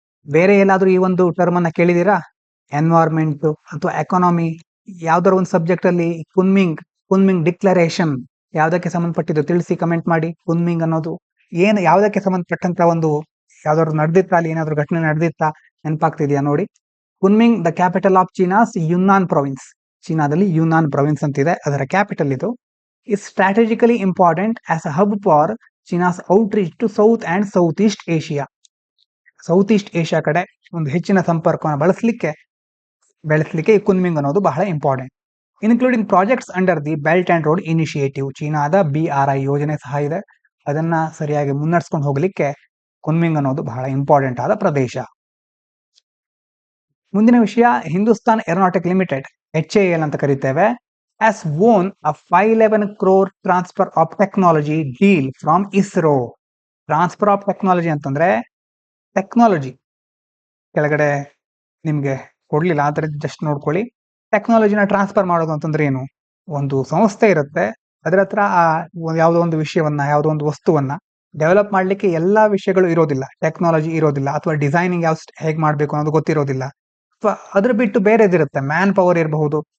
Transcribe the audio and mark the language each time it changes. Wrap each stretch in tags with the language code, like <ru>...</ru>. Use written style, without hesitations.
<kn>ಬೇರೆ ಎಲ್ಲಾದ್ರೂ ಈ ಒಂದು ಟರ್ಮ್ ಅನ್ನ ಕೇಳಿದೀರಾ? ಎನ್ವೈರ್ಮೆಂಟ್ ಅಥವಾ ಎಕಾನಮಿ, ಯಾವ್ದಾರ ಒಂದು ಸಬ್ಜೆಕ್ಟ್ ಅಲ್ಲಿ ಕುನ್ಮಿಂಗ್ ಡಿಕ್ಲರೇಷನ್ ಯಾವ್ದಕ್ಕೆ ಸಂಬಂಧಪಟ್ಟಿದ್ದು ತಿಳಿಸಿ, ಕಮೆಂಟ್ ಮಾಡಿ. ಕುನ್ಮಿಂಗ್ ಅನ್ನೋದು ಯಾವ್ದಕ್ಕೆ ಸಂಬಂಧಪಟ್ಟಂತ ಒಂದು ಯಾವ್ದಾದ್ರು ನಡೆದಿತ್ತಾ, ಅಲ್ಲಿ ಏನಾದ್ರು ಘಟನೆ ನಡೆದಿತ್ತಾ, ನೆನಪಾಗ್ತಿದ್ಯಾ ನೋಡಿ.</kn> <en>Kunming the capital of China's Yunnan province.</en> <kn>ಚೀನಾದಲ್ಲಿ ಯುನ್ನಾನ್ ಪ್ರೊವಿನ್ಸ್ ಅಂತಿದೆ, ಅದರ ಕ್ಯಾಪಿಟಲ್ ಇದು.</kn> <en>is strategically important as a hub for China's outreach to South and Southeast Asia.</en> <kn>South East Asia ಕಡೆ ಒಂದು ಹೆಚ್ಚಿನ ಸಂಪರ್ಕವನ್ನು ಬೆಳೆಸಲಿಕ್ಕೆ ಈ ಕುನ್ಮಿಂಗ್ ಅನ್ನೋದು ಬಹಳ important.</kn> <en>Including projects under the belt and road initiative.</en> <kn>ಚೀನಾದ BRI ಯೋಜನೆ ಸಹ ಇದೆ. ಅದನ್ನ ಸರಿಯಾಗಿ ಮುನ್ನಡೆಸ್ಕೊಂಡು ಹೋಗ್ಲಿಕ್ಕೆ ಕುನ್ಮಿಂಗ್ ಅನ್ನೋದು ಬಹಳ ಇಂಪಾರ್ಟೆಂಟ್ ಆದ ಪ್ರದೇಶ. ಮುಂದಿನ ವಿಷಯ, ಹಿಂದೂಸ್ತಾನ್ ಏರೋನಾಟಿಕ್ ಲಿಮಿಟೆಡ್, HAL ಅಂತ ಕರಿತೇವೆ,</kn> <en>has won a 511 crore transfer of technology deal from ISRO.</en> <kn>Transfer of technology ಅಂತಂದ್ರೆ ಟೆಕ್ನಾಲಜಿ ಕೆಳಗಡೆ ನಿಮ್ಗೆ ಕೊಡ್ಲಿಲ್ಲ, ಆದ್ರೆ ಜಸ್ಟ್ ನೋಡ್ಕೊಳ್ಳಿ. ಟೆಕ್ನಾಲಜಿನ ಟ್ರಾನ್ಸ್ಫರ್ ಮಾಡೋದು ಅಂತಂದ್ರೆ ಏನು, ಒಂದು ಸಂಸ್ಥೆ ಇರುತ್ತೆ, ಅದರ ಹತ್ರ ಯಾವುದೋ ಒಂದು ವಿಷಯವನ್ನ, ಯಾವುದೋ ಒಂದು ವಸ್ತುವನ್ನ ಡೆವಲಪ್ ಮಾಡ್ಲಿಕ್ಕೆ ಎಲ್ಲಾ ವಿಷಯಗಳು ಇರೋದಿಲ್ಲ, ಟೆಕ್ನಾಲಜಿ ಇರೋದಿಲ್ಲ, ಅಥವಾ ಡಿಸೈನಿಂಗ್ ಹೇಗ್ ಮಾಡ್ಬೇಕು ಅನ್ನೋದು ಗೊತ್ತಿರೋದಿಲ್ಲ, ಅಥವಾ ಅದ್ರ ಬಿಟ್ಟು ಬೇರೆದಿರುತ್ತೆ, ಮ್ಯಾನ್ ಪವರ್ ಇರಬಹುದು,</kn>